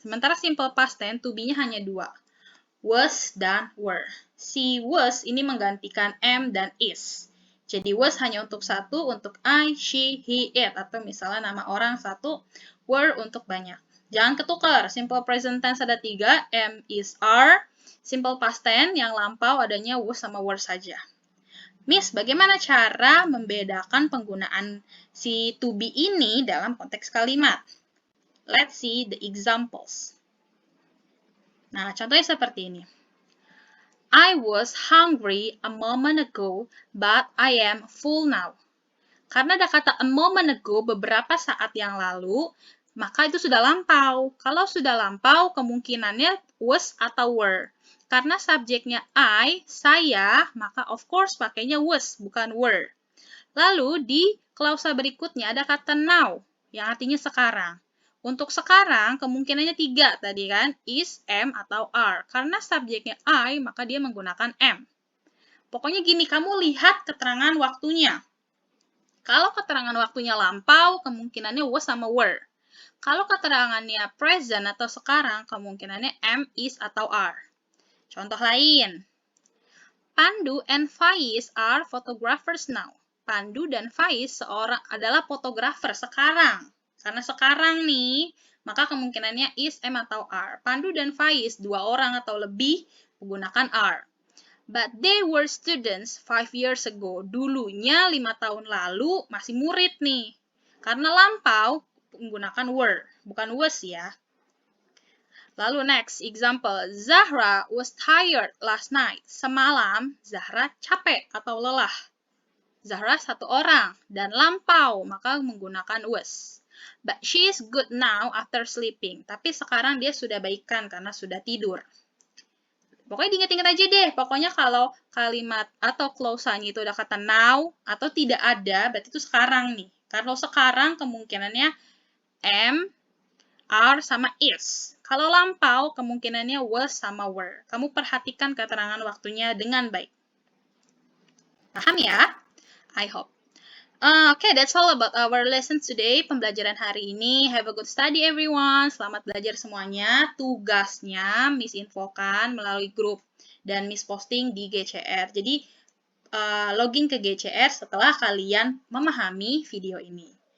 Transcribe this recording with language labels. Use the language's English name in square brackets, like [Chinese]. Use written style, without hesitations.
[Indonesian] Sementara simple past tense, to be-nya hanya 2. Was dan were. Si was ini menggantikan am dan is. Jadi was hanya untuk satu, untuk I, she, he, it. Atau misalnya nama orang satu, were untuk banyak. Jangan ketukar. Simple present tense ada 3, am, is, are. Simple past tense yang lampau adanya was sama were saja. Miss, bagaimana cara membedakan penggunaan si to be ini dalam konteks kalimat? [English] Let's see the examples. [Indonesian] Nah, contohnya seperti ini. [English] I was hungry a moment ago, but I am full now. [Indonesian] Karena ada kata [English] a moment ago, [Indonesian] beberapa saat yang lalu, maka itu sudah lampau. Kalau sudah lampau, kemungkinannya was atau were. Karena subjeknya I, saya, maka [English] of course [Indonesian] pakainya was, bukan were. Lalu di klausa berikutnya ada kata now, yang artinya sekarang. Untuk sekarang, kemungkinannya 3 tadi kan, is, am, atau are. Karena subjeknya I, maka dia menggunakan am. Pokoknya gini, kamu lihat keterangan waktunya. Kalau keterangan waktunya lampau, kemungkinannya was sama were. Kalau keterangannya present atau sekarang, kemungkinannya am, is, atau are. Contoh lain. [English] Pandu and Faiz are photographers now. [Indonesian] Pandu dan Faiz adalah fotografer sekarang. Karena sekarang nih, maka kemungkinannya is, am, atau are. Pandu dan Faiz, 2 orang atau lebih, menggunakan are. [English] But they were students 5 years ago. [Indonesian] Dulunya 5 tahun lalu masih murid nih. Karena lampau, menggunakan were, bukan was ya. [English] Lalu next, example. Zahra was tired last night. [Indonesian] Semalam, Zahra capek atau lelah. Zahra 1 orang, dan lampau, maka menggunakan was. [English] But she is good now after sleeping. [Indonesian] Tapi sekarang dia sudah baikan karena sudah tidur. Pokoknya diingat-ingat aja deh. Pokoknya kalau kalimat atau klausanya itu ada kata now atau tidak ada, berarti itu sekarang nih. Kalau sekarang kemungkinannya am, are, sama is. Kalau lampau, kemungkinannya was sama were. Kamu perhatikan keterangan waktunya dengan baik. Paham ya? [English] I hope. Okay, that's all about our lesson today. [Indonesian] Pembelajaran hari ini. [English] Have a good study everyone. [Indonesian] Selamat belajar semuanya. Tugasnya Miss infokan melalui grup dan Miss posting di GCR. Jadi, login ke GCR setelah kalian memahami video ini.